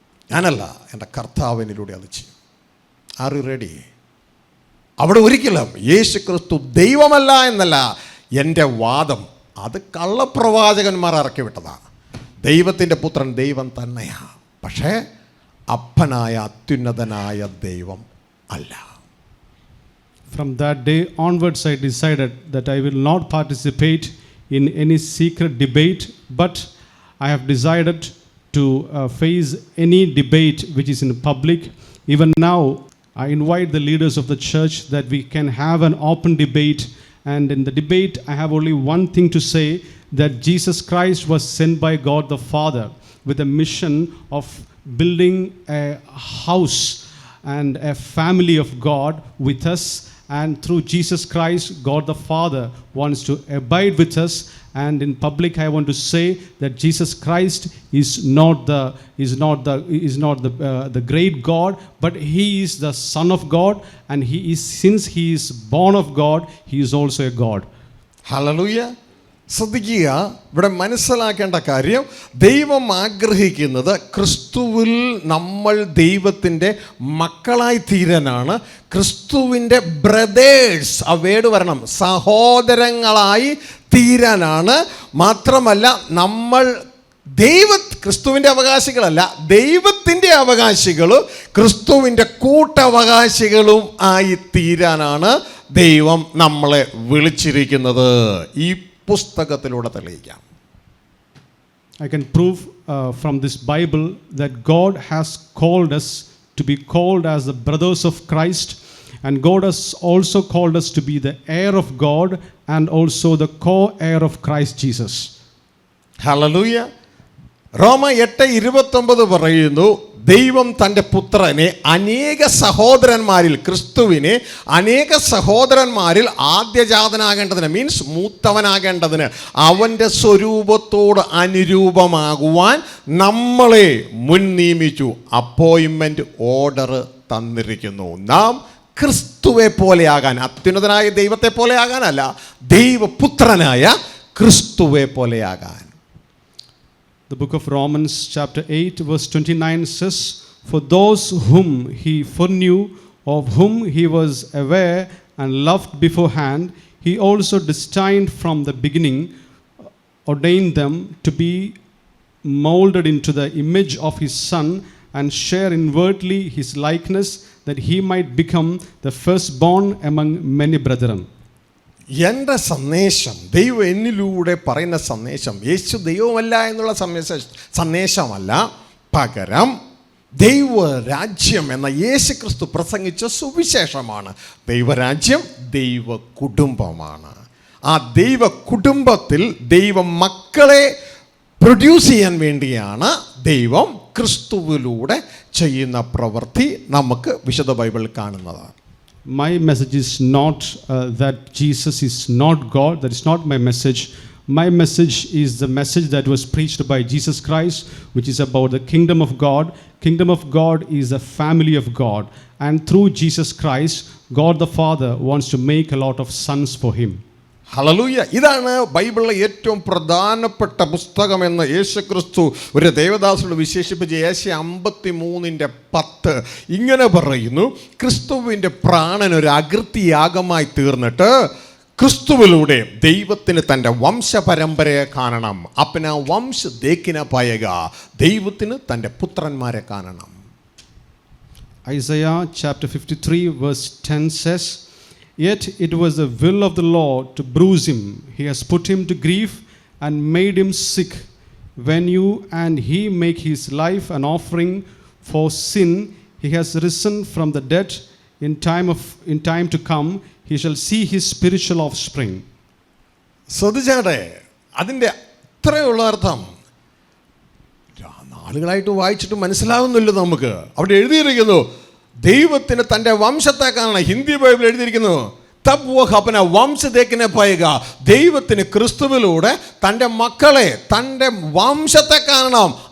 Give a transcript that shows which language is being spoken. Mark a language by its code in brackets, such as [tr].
[ml] ഞാനല്ല, എൻ്റെ കർത്താവിനിലൂടെ അത് ചെയ്യും. [en] Are you ready? [ml] അവിടെ ഒരിക്കലും യേശു ക്രിസ്തു ദൈവമല്ല എന്നല്ല എൻ്റെ വാദം. അത് കള്ളപ്രവാചകന്മാർ ഇറക്കി വിട്ടതാണ്. ദൈവത്തിൻ്റെ പുത്രൻ ദൈവം തന്നെയാണ്. പക്ഷേ അപ്പനായ അത്യുന്നതനായ ദൈവം അല്ല. [en] From that day onwards, I decided that I will not participate in any secret debate, but I have decided to face any debate which is in public. Even now, I invite the leaders of the church that we can have an open debate. And in the debate, I have only one thing to say, that Jesus Christ was sent by God the Father with a mission of building a house and a family of God with us. And through Jesus Christ, God the Father wants to abide with us. And in public, I want to say that Jesus Christ is not the great God, but He is the Son of God, and since He is born of God, He is also a God. [ml] Hallelujah. ശ്രദ്ധിക്കുക, ഇവിടെ മനസ്സിലാക്കേണ്ട കാര്യം, ദൈവം ആഗ്രഹിക്കുന്നത് ക്രിസ്തുവിൽ നമ്മൾ ദൈവത്തിൻ്റെ മക്കളായി തീരാനാണ്. ക്രിസ്തുവിൻ്റെ ബ്രദേഴ്സ്, ആ വേർഡ് വരണം, സഹോദരങ്ങളായി തീരാനാണ്. മാത്രമല്ല, നമ്മൾ ക്രിസ്തുവിൻ്റെ അവകാശികളല്ല, ദൈവത്തിൻ്റെ അവകാശികളും ക്രിസ്തുവിൻ്റെ കൂട്ടവകാശികളും ആയി തീരാനാണ് ദൈവം നമ്മളെ വിളിച്ചിരിക്കുന്നത്. ഈ പുസ്തകത്തിലൂടെ തെളിയിക്കാം. [en] I can prove from this Bible that God has called us to be called as the brothers of Christ, and God has also called us to be the heir of God and also the co-heir of Christ Jesus. [ml] Hallelujah. റോമ 8:29 പറയുന്നു, ദൈവം തൻ്റെ പുത്രനെ അനേക സഹോദരന്മാരിൽ, ക്രിസ്തുവിനെ അനേക സഹോദരന്മാരിൽ ആദ്യജാതനാകേണ്ടതിന്, means മൂത്തവനാകേണ്ടതിന്, അവൻ്റെ സ്വരൂപത്തോട് അനുരൂപമാകുവാൻ നമ്മളെ മുൻ നിയമിച്ചു. അപ്പോയിൻമെൻറ്റ് ഓർഡർ തന്നിരിക്കുന്നു. നാം ക്രിസ്തുവെ പോലെയാകാൻ, അത്യുന്നതനായ ദൈവത്തെ പോലെയാകാനല്ല, ദൈവപുത്രനായ ക്രിസ്തുവെ പോലെയാകാൻ. [en] The book of Romans chapter 8 verse 29 says, "For those whom He foreknew, of whom He was aware and loved beforehand, He also destined from the beginning, ordained them to be molded into the image of His Son, and share inwardly His likeness, that He might become the firstborn among many brethren." [ml] എൻ്റെ സന്ദേശം, ദൈവം എന്നിലൂടെ പറയുന്ന സന്ദേശം, യേശു ദൈവമല്ല എന്നുള്ള സന്ദേശമല്ല, പകരം ദൈവരാജ്യം എന്ന യേശു ക്രിസ്തു പ്രസംഗിച്ച സുവിശേഷമാണ്. ദൈവരാജ്യം ദൈവ കുടുംബമാണ്. ആ ദൈവ കുടുംബത്തിൽ ദൈവ മക്കളെ പ്രൊഡ്യൂസ് ചെയ്യാൻ വേണ്ടിയാണ് ദൈവം ക്രിസ്തുവിലൂടെ ചെയ്യുന്ന പ്രവൃത്തി നമുക്ക് വിശുദ്ധ ബൈബിളിൽ കാണുന്നത്. [en] My message is not that Jesus is not God. That is not my message. My message is the message that was preached by Jesus Christ, which is about the kingdom of God. Kingdom of God is the family of God. And through Jesus Christ, God the Father wants to make a lot of sons for Him. [ml] Hallelujah. ഇതാണ് ബൈബിളിലെ ഏറ്റവും പ്രധാനപ്പെട്ട പുസ്തകമെന്ന് യേശുക്രിസ്തു ഒരു ദേവദാസനോട് വിശേഷിപ്പിച്ച് ഏശയ്യ 53:10 ഇങ്ങനെ പറയുന്നു, ക്രിസ്തുവിൻ്റെ പ്രാണൻ ഒരു അകൃത്യയാഗമായി തീർന്നിട്ട് ക്രിസ്തുവിലൂടെ ദൈവത്തിന് തൻ്റെ വംശപരമ്പരയെ കാണണം. [hi] അപ്പന വംശ ദേക്കിന പായക, [ml] ദൈവത്തിന് തൻ്റെ പുത്രന്മാരെ കാണണം. [en] Isaiah chapter 53 verse 10 says, "Yet it was the will of the Lord to bruise him. He has put him to grief and made him sick. When you and he make his life an offering for sin, he has risen from the dead. In time to come, he shall see his spiritual offspring." [ml] ശ്രദ്ധിച്ചാട്ടെ, അതിൻ്റെ അത്രയുള്ള അർത്ഥം നാളുകളായിട്ട് വായിച്ചിട്ട് മനസ്സിലാവുന്നില്ല നമുക്ക്. അവിടെ എഴുതിയിരിക്കുന്നു, ദൈവത്തിന് തൻ്റെ വംശത്തെ കാണണം. ഹിന്ദി ബൈബിൾ എഴുതിയിരിക്കുന്നു, [hi] തബ് വോ അപ്പന വംശ ദേക്കിനെ പായുക, [ml] ദൈവത്തിന് ക്രിസ്തുവിലൂടെ തൻ്റെ മക്കളെ, തൻ്റെ വംശത്തെ കാണണം.